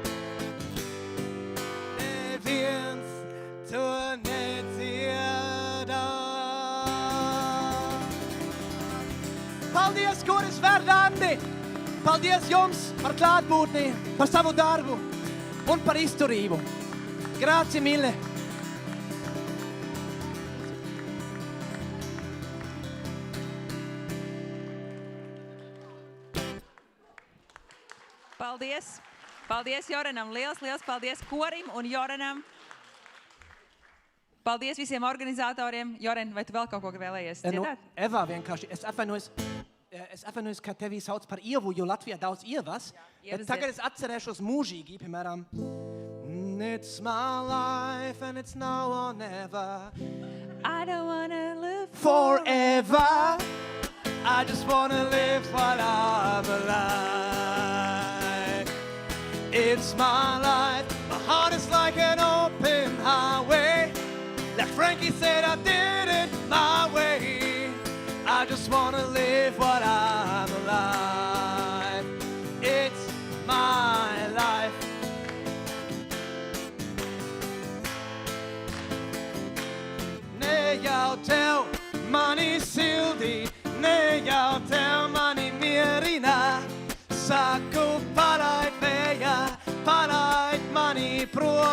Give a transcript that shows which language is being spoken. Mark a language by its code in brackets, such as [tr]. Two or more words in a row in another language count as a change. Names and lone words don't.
[lv] Neviens to nedziedās. Paldies, Kuris Verdandi! Paldies jums par klātbūtni, par savu darbu un par izturību. [it] Grazie mille! [lv] Paldies! Paldies Joranam! Liels paldies Korim un Joranam! Paldies visiem organizatoriem. Joren, vai tu vēl kaut ko vēlējies dziedāt? Eva vienkārši, es atvainojos, ka tevi sauc par Ievu, jo Latvijā daudz Ievas. Bet tagad es atcerēšos mūžīgi, piemēram, [en] it's my life and it's now or never. I don't wanna live forever. I just wanna live while I'm alive. It's my life. My heart is like an open highway. Like Frankie said, I did it my way. I just wanna live while I'm alive. It's my life. [lv] Ne jau tev mani sildī, ne jau tev mani mierina. Saku palaid vējā, palaid mani prom.